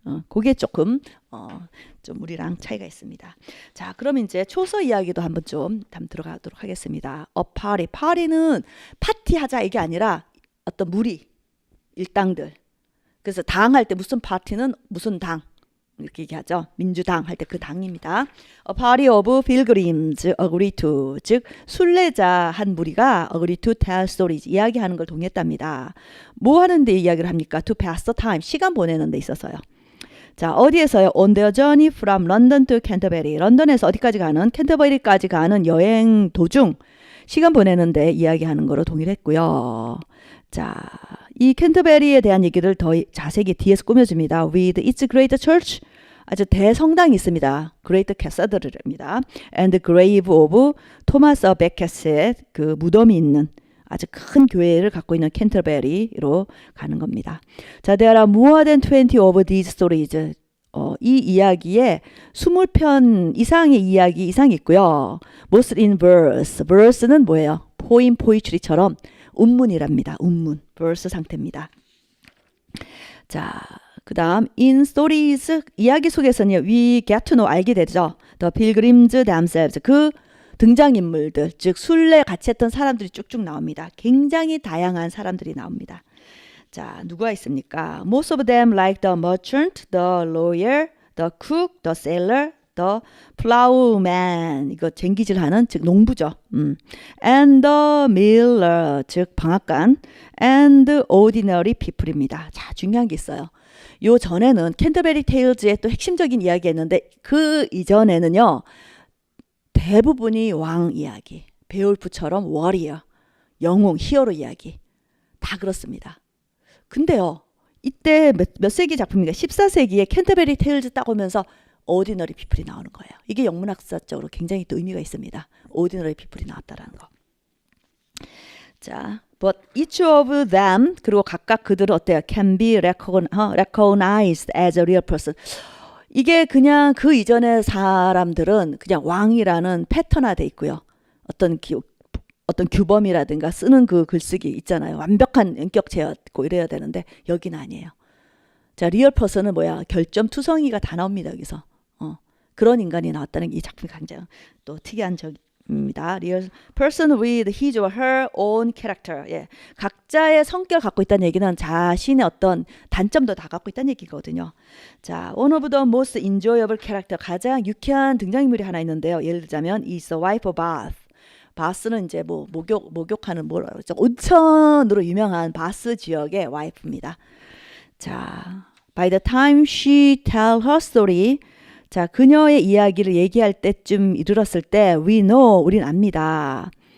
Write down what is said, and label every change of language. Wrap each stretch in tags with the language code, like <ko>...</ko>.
<ko>그게 조금 좀 우리랑 차이가 있습니다. 자, 그럼 이제 초서 이야기도 한번 좀 들어가도록 하겠습니다. 파리는 파티하자 이게 아니라 어떤 무리 일당들. 그래서 당할 때 무슨 파티는 무슨 당 이렇게 얘기하죠. 민주당 할 때 그 당입니다.</ko> <en>A party of pilgrims agree to,</en> <ko>즉 순례자 한 무리가</ko> <en>agree to tell stories,</en> <ko>이야기하는 걸 동의했답니다. 뭐 하는데 이야기를 합니까?</ko> <en>To pass the time,</en> <ko>시간 보내는 데 있어서요. 자, 어디에서요?</ko> <en>On their journey from London to Canterbury.</en> <ko>런던에서 어디까지 가는? 캔터버리까지 가는 여행 도중 시간 보내는데 이야기하는 거로 동의를 했고요. 자, 이 캔터베리에 대한 얘기를 더 자세히 뒤에서 꾸며줍니다.</ko> <en>With its great church,</en> <ko>아주 대성당이 있습니다.</ko> <en>Great Cathedral입니다. And the grave of</en> <ko>Thomas Becket의 그 무덤이 있는 아주 큰 교회를 갖고 있는 캔터베리로 가는 겁니다.</ko> <en>자, there are more than 20 of these stories.</en> <ko>이 이야기에 20편 이상의 이야기 이상이 있고요.</ko> <en>Most in verse.</en> <ko>verse는 뭐예요? poem, poetry처럼 운문이랍니다. 운문, verse 상태입니다. 자, 그 다음 in stories, 이야기 속에서는</ko> <en>we get to know,</en> <ko>알게 되죠.</ko> <en>The pilgrims themselves,</en> <ko>그 등장인물들, 즉 순례 같이 했던 사람들이 쭉쭉 나옵니다. 굉장히 다양한 사람들이 나옵니다. 자, 누가 있습니까?</ko> <en>Most of them like the merchant, the lawyer, the cook, the sailor, the plowman,</en> <ko>이거 쟁기질하는 즉 농부죠.</ko> <en>and the miller,</en> <ko>즉 방앗간,</ko> <en>and ordinary people입니다.</en> <ko>자, 중요한 게 있어요. 요 전에는 캔터베리 테일즈의 또 핵심적인 이야기였는데 그 이전에는요 대부분이 왕 이야기, 베올프처럼 워리어, 영웅, 히어로 이야기 다 그렇습니다. 근데요 이때 몇 세기 작품인가 14세기에 캔터베리 테일즈 딱 오면서 오디너리 피플이 나오는 거예요. 이게 영문학사적으로 굉장히 또 의미가 있습니다. 오디너리 피플이 나왔다라는 거. 자,</ko> <en>but each of them,</en> <ko>그리고 각각 그들은 어때요?</ko> <en>can be recognized as a real person.</en> <ko>이게 그냥 그 이전의 사람들은 그냥 왕이라는 패턴화돼 있고요. 어떤 규범이라든가 쓰는 그 글쓰기 있잖아요. 완벽한 인격체였고 이래야 되는데 여기는 아니에요. 자, 리얼 퍼슨은 뭐야? 결점투성이가 다 나옵니다. 여기서. 그런 인간이 나왔다는 게 이 작품이 굉장히 또 특이한 적입니다.</ko> <en>Real person with his or her own character.</en> <ko>예. 각자의 성격을 갖고 있다는 얘기는 자신의 어떤 단점도 다 갖고 있다는 얘기거든요.</ko> <en>자, one of the most enjoyable character,</en> <ko>가장 유쾌한 등장인물이 하나 있는데요. 예를 들자면</ko> <en>is the wife of Bath.</en> <ko>바스는 이제 뭐 목욕하는 뭐라 그러죠? 온천으로 유명한 바스 지역의 와이프입니다. 자,</ko> <en>by the time she tell her story,</en> <ko>자, 그녀의 이야기를 얘기할 때쯤 이르렀을 때</ko> <en>we know,</en> <ko>우린 압니다.</ko>